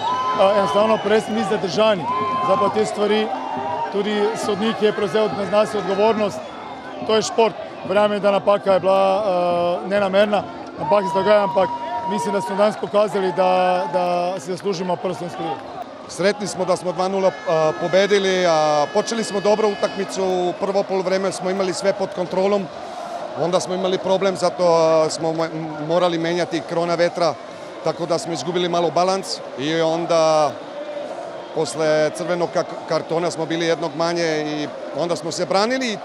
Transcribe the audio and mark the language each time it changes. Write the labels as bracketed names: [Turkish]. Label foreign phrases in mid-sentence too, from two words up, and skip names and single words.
[Slovenian] Enostavno prej smo bili zadržani. Zdaj pa te stvari, tudi sodnik je prevzel na nas odgovornost. To je šport. Verjamem, da napaka je bila nenamerna, napaka se dogaja, ampak mislim, da smo danes pokazali, da si zaslužimo prvo slovensko ligo. [Serbian] Sretni smo da smo 2-0 pobedili, počeli smo dobro utakmicu, u prvo poluvreme smo imali sve pod kontrolom, onda smo imali problem, zato smo morali menjati Kronavetra, tako da smo izgubili malo balans i onda posle crvenog kartona smo bili jednog manje i onda smo se branili.